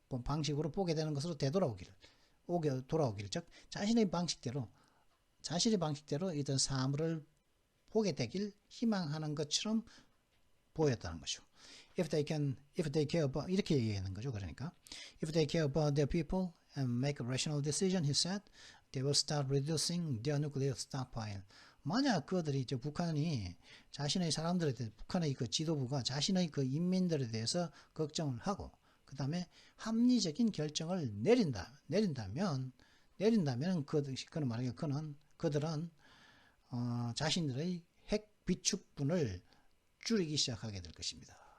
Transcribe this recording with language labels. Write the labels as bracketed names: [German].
[Korean] 방식으로 보게 되는 것으로 돌아오기를, 즉 자신의 방식대로 이런 사물을 보게 되길 희망하는 것처럼 보였다는 거죠. [English] If they care about, [Korean] 이렇게 얘기하는 거죠. 그러니까 [English] if they care about their people and make a rational decision, he said, they will start reducing their nuclear stockpile. [Korean] 만약 그들이 북한이 자신의 사람들에 대해 북한의 그 지도부가 자신의 그 인민들에 대해서 걱정을 하고 그 다음에 합리적인 결정을 내린다면 그는 말하기에 그들은 자신들의 핵 비축분을 줄이기 시작하게 될 것입니다.